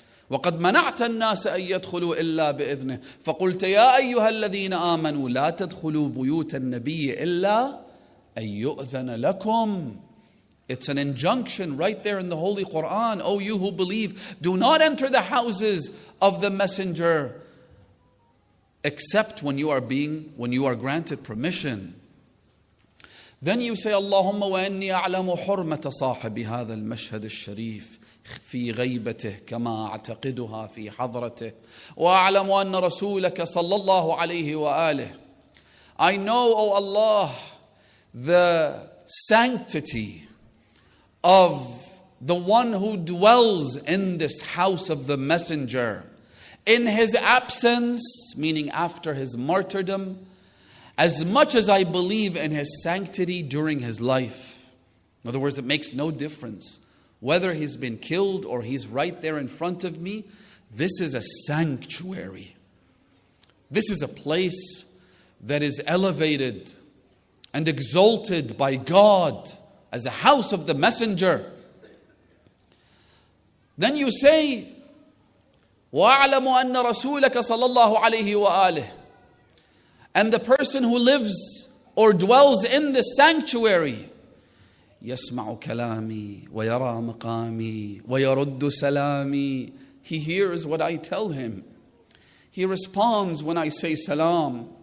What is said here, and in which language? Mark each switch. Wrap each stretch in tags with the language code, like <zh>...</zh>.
<ar>وَقَدْ مَنَعْتَ النَّاسَ أَن يَدْخُلُوا إِلَّا بِإِذْنِهِ فَقُلْتَ يَا أَيُّهَا الَّذِينَ آمَنُوا لَا تَدْخُلُوا بُيُوتَ النَّبِيِّ إِلَّا أَن يُؤْذَنَ لَكُمْ.</ar> <en>It's an injunction right there in the Holy Quran. O you who believe, do not enter the houses of the messenger except when you are granted permission. Then you say,</en> <ar>Allahumma wa inni a'lamu hurmata sahibi hadha al-mashhad al-sharif في غيبته كما أعتقدها في حضرته وأعلم أن رسولك صلى الله عليه وآله.</ar> <en>I know, O Allah, the sanctity of the one who dwells in this house of the messenger in his absence, meaning after his martyrdom, as much as I believe in his sanctity during his life. In other words, it makes no difference whether he's been killed or he's right there in front of me. This is a sanctuary. This is a place that is elevated and exalted by God as a house of the messenger. Then you say,</en> <ar>وَأَعْلَمُ أَنَّ رَسُولَكَ صَلَى اللَّهُ عَلَيْهِ وَآلِهِ.</ar> <en>And the person who lives or dwells in the sanctuary,</en> <ar>يَسْمَعُ كَلَامِي وَيَرَى مَقَامِي وَيَرُدُّ سَلَامِي.</ar> <en>He hears what I tell him. He responds when I say salam.</en>